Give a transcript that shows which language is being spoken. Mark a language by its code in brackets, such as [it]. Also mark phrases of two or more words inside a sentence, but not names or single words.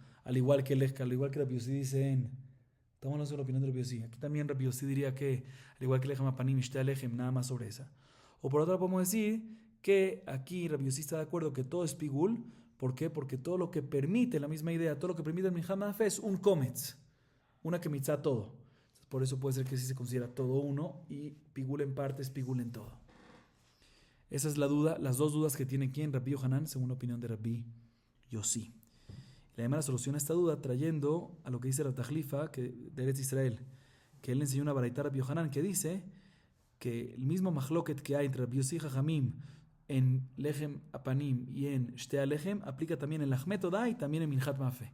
[es] Al igual que Rabbi Yossi dice estamos hablando de la opinión de Rabbi Yossi. Aquí también Rabbi Yossi diría que al igual que [he] Lechem Apanim, Shtea Lechem, [es] nada más sobre esa. O por otro lado podemos decir que aquí Rabbi Yossi está de acuerdo que todo es pigul. ¿Por qué? Porque todo lo que permite, la misma idea, todo lo que permite el [he] Minhat Ma'afeh [es] es un kometz, una que mitzá todo. Por eso puede ser que sí se considera todo uno y pigul en parte es pigul en todo. Esa es la duda, las 2 dudas que tiene aquí en Rabbi Yohanan, según la opinión de Rabbi Yossi. Le llama la solución a esta duda trayendo a lo que dice la Tajlifa de Eretz Israel, que él le enseñó una baraita a Rabbi Yohanan que dice que el mismo mahloket que hay entre Rabbi Yossi y Jajamim en [he] Lechem Apanim [es] y en [he] Shtea Lechem [es] aplica también en [he] Lachmet Odá [es] y también en [he] Minhat Ma'afeh.